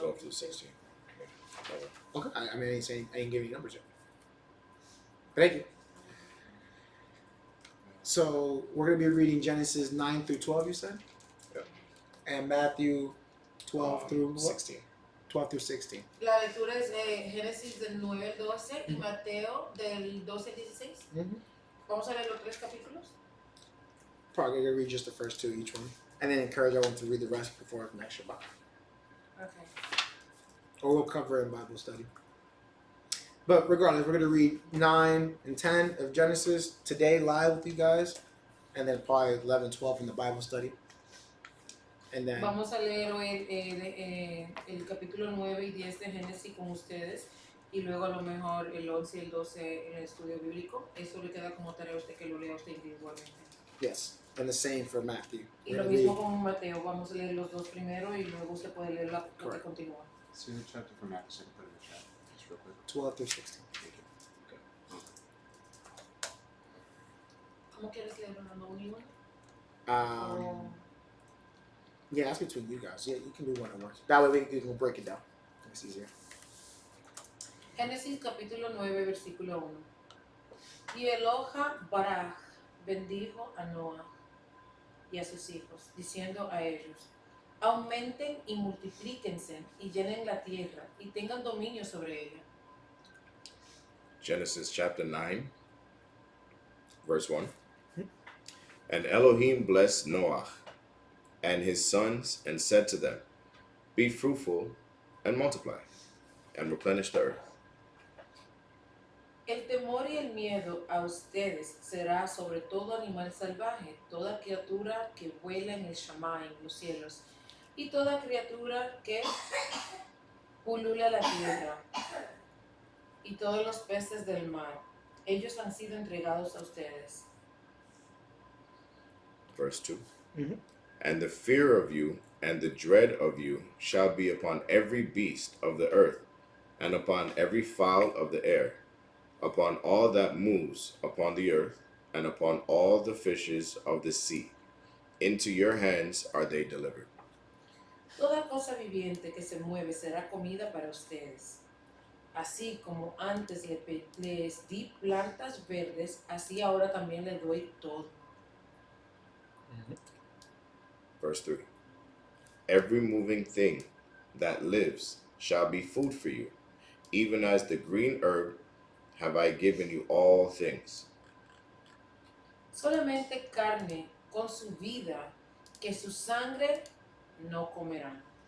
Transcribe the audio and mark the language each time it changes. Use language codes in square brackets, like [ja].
[en] 12 through 16. Okay. I mean, I didn't give any numbers yet. Thank you. So we're going to be reading Genesis 9 through 12, you said? Yep. And Matthew 12 through what? 16. 12 through 16. [es] La lectura es Génesis del 9 al 12 y Mateo del 12 al 16. Mm-hmm. Vamos a leer los 3 capítulos. [en] Probably gonna read just the first 2 each one, and then encourage everyone to read the rest before next Shabbat. Okay. Or we'll cover it in Bible study. But regardless, we're gonna read 9 and 10 of Genesis today live with you guys, and then probably 11, 12 in the Bible study. And then [es] Vamos a leer hoy el capítulo 9 y 10 de Génesis con ustedes y luego a lo mejor el 11 y el 12 en el estudio bíblico. Eso le queda como tarea a usted que lo lea usted individualmente. [en] yes, and the same for Matthew. [es] Y [en] We're [es] lo [en] gonna [es] mismo [en] read [es] con Mateo, vamos a leer los 2 primero y luego usted puede leer lo que [en] Correct. [es] continúa. [en] See the chapter for Matthew, so I can put it in the chat. Just real quick. 12 through 16. Thank you. [es] ¿Cómo quieres leerlo? ¿No uno y uno? [en] Um, yeah, that's between you guys. Yeah, you can do one at once. That way we can break it down. It's easier. [es] Génesis capítulo 9, versículo 1. Y Eloha Baraj bendijo a Noah y a sus hijos, diciendo a ellos: aumenten y multiplíquense y llenen la tierra y tengan dominio sobre ella. [en] Genesis chapter 9, verse 1. And Elohim blessed Noah and his sons and said to them, be fruitful and multiply and replenish the earth. [es] El temor y el miedo a ustedes será sobre todo animal salvaje, toda criatura que vuela en el Shammai, en los cielos, y toda criatura que pulula la tierra, y todos los peces del mar. Ellos han sido entregados a ustedes. [en] Verse 2. Mhm. And the fear of you and the dread of you shall be upon every beast of the earth, and upon every fowl of the air, upon all that moves upon the earth, and upon all the fishes of the sea. Into your hands are they delivered. [es] Toda cosa viviente que se mueve será comida para ustedes. Así como antes les di plantas verdes, así ahora también les doy todo. [en] Verse 3. Every moving thing that lives shall be food for you, even as the green herb have I given you all things. [es] Solamente carne con su vida, que su sangre no comerán.